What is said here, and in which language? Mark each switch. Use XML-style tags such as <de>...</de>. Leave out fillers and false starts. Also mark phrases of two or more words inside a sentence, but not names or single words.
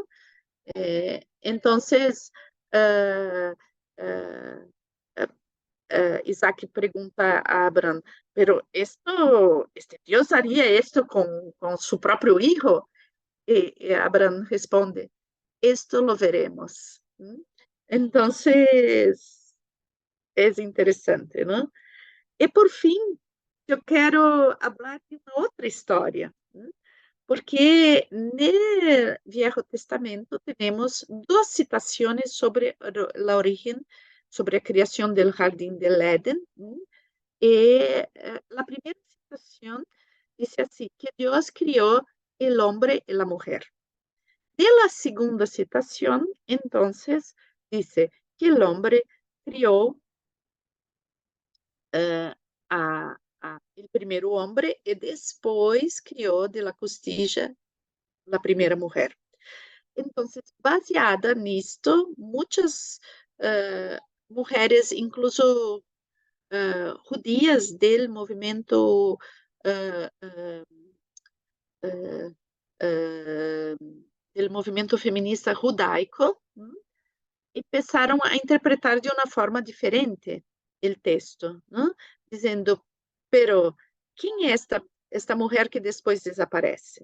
<es>Entonces, eh, eh, Isaac pregunta a Abraham, pero este Dios haría esto con su propio hijo. Y Abraham responde, esto lo veremos. ¿Mm? Entonces, es interesante, ¿no?</es> <pt>E por fim, eu quero falar de uma outra história, né? Porque no Viejo Testamento temos duas citações sobre a origem, sobre a criação do Jardim del Éden, né? E a primeira citação diz assim, que Deus criou o homem e a mulher.</pt> <es>De la segunda</es> <pt>citação, então, diz que o homem criou el primeiro homem e depois criou</pt> <es>de la costilla</es> <pt>a primeira mulher. Então, baseada nisto, muitas mulheres,</pt> <es>incluso judías del</es> <pt>movimento uh, uh, uh, del movimento feminista judaico, e começaram a interpretar de uma forma diferente o texto, não? Dizendo, pero quem é esta mulher que depois desaparece?</pt>